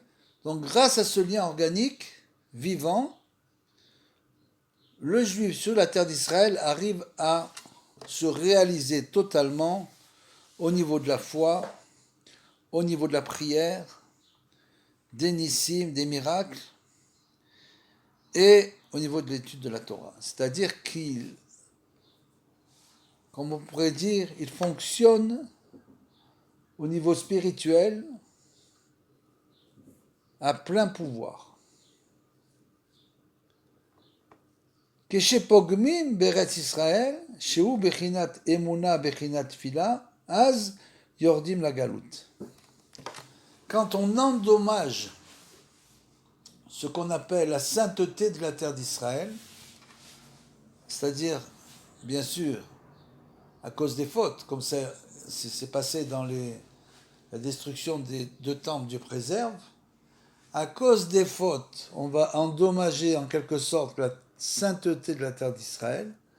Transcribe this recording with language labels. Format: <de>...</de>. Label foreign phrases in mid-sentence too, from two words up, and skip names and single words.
<fr>Donc grâce à ce lien organique vivant, le juif sur la terre d'Israël arrive à se réaliser totalement au niveau de la foi, au niveau de la prière, des nissim, des miracles, et au niveau de l'étude de la Torah. C'est-à-dire qu'il, comme on pourrait dire, il fonctionne au niveau spirituel à plein pouvoir.</fr> <he>כשפוגמים בארץ ישראל, שהוא בחינת אמונה, בחינת תפילה, אז יורדים לגלות.</he> <fr>Quand on endommage ce qu'on appelle la sainteté de la terre d'Israël, c'est-à-dire, bien sûr, à cause des fautes, comme ça c'est passé dans la destruction des deux temples, Dieu préserve, à cause des fautes, on va endommager en quelque sorte la sainteté de la terre d'Israël.</fr>